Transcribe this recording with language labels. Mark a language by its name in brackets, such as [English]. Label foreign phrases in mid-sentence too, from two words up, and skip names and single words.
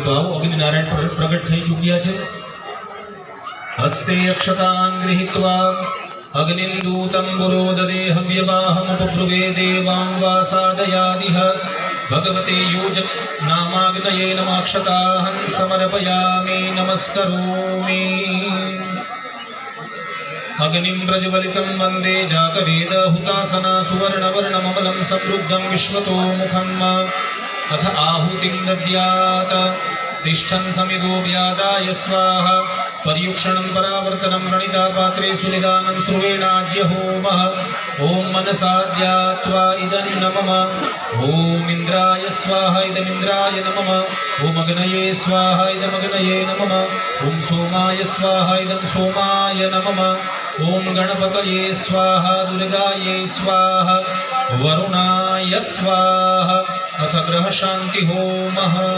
[Gujarati] તો આવો અગ્નિનારાયણ પ્રગટ થઈ ચૂક્યા છે. [Sanskrit] હસ્તે અક્ષતાન ગૃહીત્વા અગ્નિં દૂતં પુરોદદે હવ્યવાહમુપબ્રુવે દેવાં વાસાદયાદિહ ભગવતે યોજક નામાગ્નયે નમાક્ષતાહં સમર્પયામિ નમસ્કરોમિ. અગ્નિં પ્રજ્વલિतं વંદે જાતવેદ હુતાસના સુવર્ણવર્ણમમलं સમૃદ્ધં વિશ્વતો મુખમ અથ આહુતિં દદ્યાત તિષ્ઠં સમિદો વ્યાદાય સ્વાહા पर्युक्षणं परावर्तनं प्रणिता पात्रे सुनिदानं श्रुवेणाज्य होमः. ओम मनसाद्यात्वा इदं नमः. ओम इंद्राय स्वाहा इदमिंद्राय नमः. ओम अग्नये स्वाहा इदमग्नये नमः. ओम सोमाय स्वाहा इदं सोमाय नमः. ओम गणपतये स्वाहा दुर्गाये स्वाहा वरुणाय स्वाहा. अथ ग्रह शांति होमः.